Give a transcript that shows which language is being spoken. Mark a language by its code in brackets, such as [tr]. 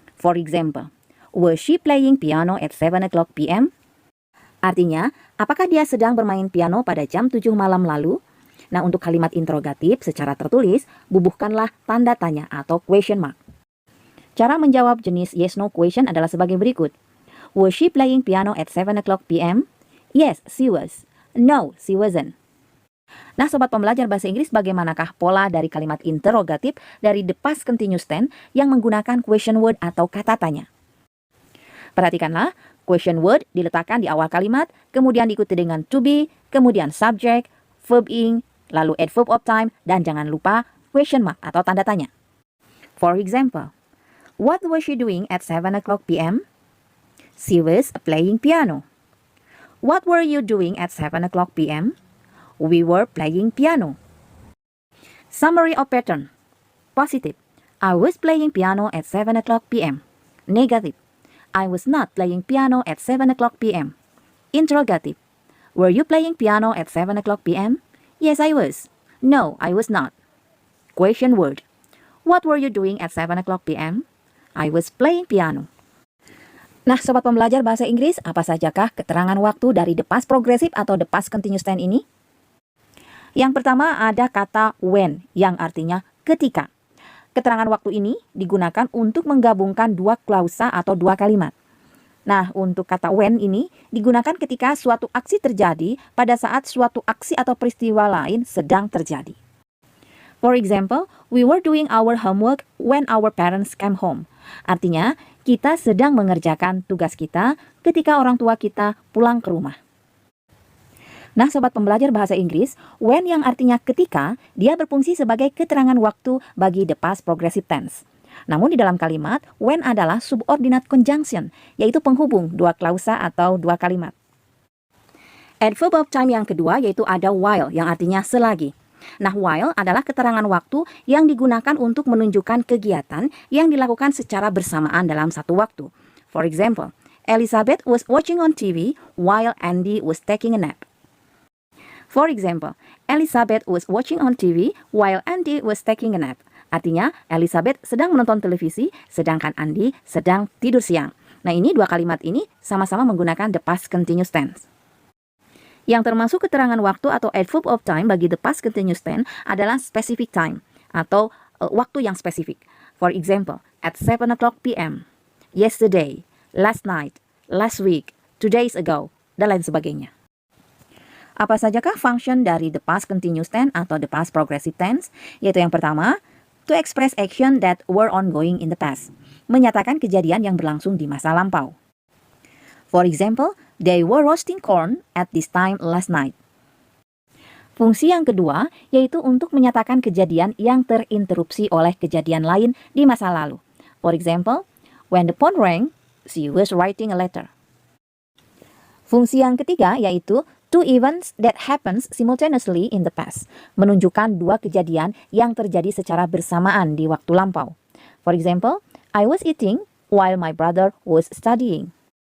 [en] For example, was she playing piano at 7 o'clock p.m.? [id] Artinya, apakah dia sedang bermain piano pada jam 7 malam lalu? Nah, untuk kalimat interrogatif secara tertulis, bubuhkanlah tanda tanya atau question mark. Cara menjawab jenis yes-no question adalah sebagai berikut. [en] Was she playing piano at 7 o'clock p.m.? Yes, she was. No, she wasn't. [id] Nah, sobat pembelajar bahasa Inggris, bagaimanakah pola dari kalimat interrogatif dari the past continuous tense yang menggunakan question word atau kata tanya? Perhatikanlah, question word diletakkan di awal kalimat, kemudian diikuti dengan to be, kemudian subject, verb ing, lalu adverb of time, dan jangan lupa question mark atau tanda tanya. [en] For example, what was she doing at 7 o'clock p.m.? She was playing piano. What were you doing at 7 o'clock p.m.? We were playing piano. Summary of pattern. Positive. I was playing piano at 7 o'clock p.m. Negative. I was not playing piano at 7 o'clock p.m. Interrogative. Were you playing piano at 7 o'clock p.m.? Yes, I was. No, I was not. Question word. What were you doing at 7 o'clock p.m.? I was playing piano. [id] Nah, sobat pembelajar bahasa Inggris, apa sajakah keterangan waktu dari the past progressive atau the past continuous tense ini? Yang pertama ada kata when, yang artinya ketika. Keterangan waktu ini digunakan untuk menggabungkan dua klausa atau dua kalimat. Nah, untuk kata when ini digunakan ketika suatu aksi terjadi pada saat suatu aksi atau peristiwa lain sedang terjadi. [en] For example, we were doing our homework when our parents came home. [id] Artinya, kita sedang mengerjakan tugas kita ketika orang tua kita pulang ke rumah. Nah, sobat pembelajar bahasa Inggris, when yang artinya ketika, dia berfungsi sebagai keterangan waktu bagi the past progressive tense. Namun di dalam kalimat, when adalah subordinate conjunction, yaitu penghubung dua klausa atau dua kalimat. Adverb of time yang kedua yaitu ada while yang artinya selagi. Nah, while adalah keterangan waktu yang digunakan untuk menunjukkan kegiatan yang dilakukan secara bersamaan dalam satu waktu. [en] For example, Elizabeth was watching on TV while Andy was taking a nap. For example, Elizabeth was watching on TV while Andy was taking a nap. [id] Artinya, Elizabeth sedang menonton televisi, sedangkan Andy sedang tidur siang. Nah, ini dua kalimat ini sama-sama menggunakan the past continuous tense. Yang termasuk keterangan waktu atau adverb of time bagi the past continuous tense adalah specific time atau waktu yang spesifik. [en] For example, at 7 o'clock p.m., yesterday, last night, last week, 2 days ago, [id] dan lain sebagainya. Apa sajakah function dari the past continuous tense atau the past progressive tense? Yaitu yang pertama, [en] to express action that were ongoing in the past. [id] Menyatakan kejadian yang berlangsung di masa lampau. [en] For example, they were roasting corn at this time last night. [id] Fungsi yang kedua yaitu untuk menyatakan kejadian yang terinterupsi oleh kejadian lain di masa lalu. [en] For example, when the phone rang, she was writing a letter. [id] Fungsi yang ketiga yaitu [en] two events that happens simultaneously in the past. [id] Menunjukkan dua kejadian yang terjadi secara bersamaan di waktu lampau. [en] For example, I was eating while my brother was studying.